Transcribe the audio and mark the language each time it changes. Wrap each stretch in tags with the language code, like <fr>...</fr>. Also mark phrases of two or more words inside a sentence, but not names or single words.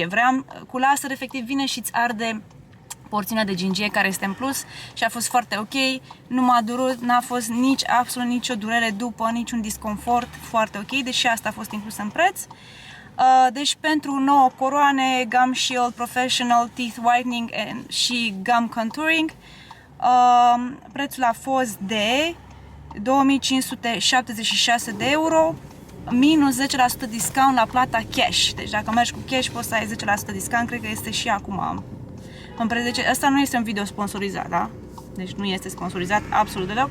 <ro>Vreau, cu laser efectiv vine și îți arde porțiunea de gingie care este în plus și a fost foarte ok, nu m-a durut, n-a fost absolut nicio durere după, niciun disconfort, foarte ok, deși asta a fost inclus în preț. Deci pentru 9 coroane,</ro> <en>gum shield, professional, teeth whitening</en> <ro>și</ro> <en>gum contouring,</en> <ro>prețul a fost de 2576 de euro, minus 10% discount la plata cash. Deci dacă mergi cu cash poți să ai 10% discount, cred că este și acum. Asta nu este un video sponsorizat, da? Deci nu este sponsorizat absolut deloc.</ro>